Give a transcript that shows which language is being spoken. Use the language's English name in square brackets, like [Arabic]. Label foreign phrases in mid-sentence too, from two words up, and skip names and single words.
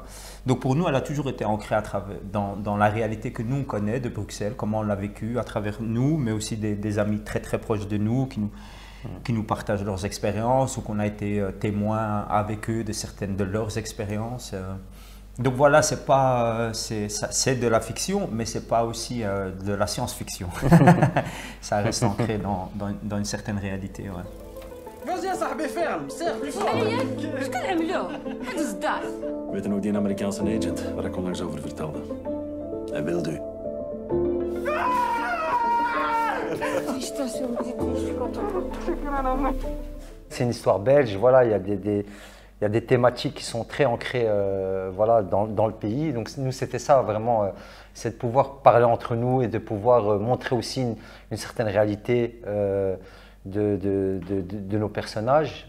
[French] Donc pour nous, elle a toujours été ancrée dans la réalité que nous on connaît de Bruxelles, comment on l'a vécu à travers nous, mais aussi des amis très très proches de nous qui nous partagent leurs expériences ou qu'on a été témoins avec eux de certaines de leurs expériences. Donc voilà, c'est de la fiction, mais c'est pas aussi de la science-fiction. Ça reste ancré dans une certaine réalité. Ouais. Vas-y, صاحبي ferme, serre plus fort. [Arabic] شكون عملوه؟ هاد الصداع. [Dutch] Weet je nog die Amerikaanse agent waar ik onlangs over vertelde? Hij wilde u. [French] C'est une histoire belge, voilà, il y a des thématiques qui sont très ancrées voilà, dans le pays. Donc nous, c'était ça vraiment, c'est de pouvoir parler entre nous et de pouvoir montrer aussi une certaine réalité de nos personnages.